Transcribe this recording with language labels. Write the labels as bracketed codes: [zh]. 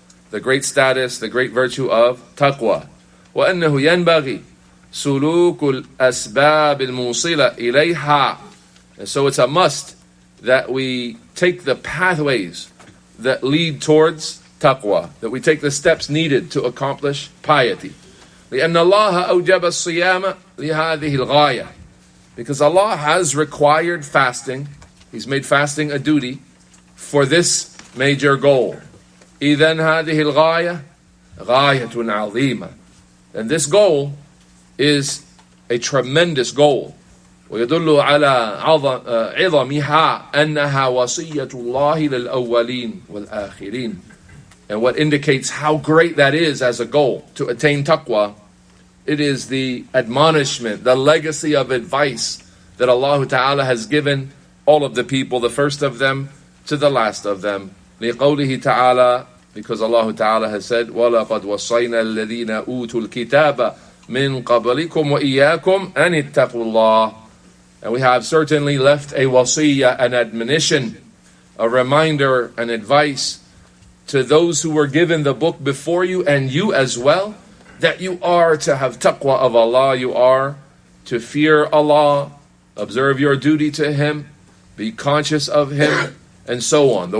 [en] The great status, the great virtue of taqwa. [ar] وَأَنَّهُ يَنْبَغِي سُلُوكُ الْأَسْبَابِ الْمُوصِلَةِ إِلَيْهَا. [en] And so it's a must that we take the pathways that lead towards taqwa, that we take the steps needed to accomplish piety. [ar] لأن الله أوجب الصيام لهذه الغاية. [en] Because Allah has required fasting, He's made fasting a duty for this major goal. [ar] إذن هذه الغاية غاية عظيمة. [en] And this goal is a tremendous goal. [ar] ويدل على عظمها أنها وصية الله للأولين والآخرين. [en] And what indicates how great that is as a goal to attain taqwa, it is the admonishment, the legacy of advice that Allah Ta'ala has given all of the people, the first of them to the last of them. [ar] لِقَوْلِهِ ta'ala, [en] because Allah Ta'ala has said, [ar] وَلَقَدْ وَصَّيْنَا الَّذِينَ أُوتُوا الْكِتَابَ مِنْ قَبْلِكُمْ وَإِيَّاكُمْ أَنِ اتَّقُوا اللَّهِ. [en] And we have certainly left a wasiyah, an admonition, a reminder, an advice to those who were given the book before you and you as well, that you are to have taqwa of Allah, you are to fear Allah, observe your duty to Him, be conscious of Him, and so on.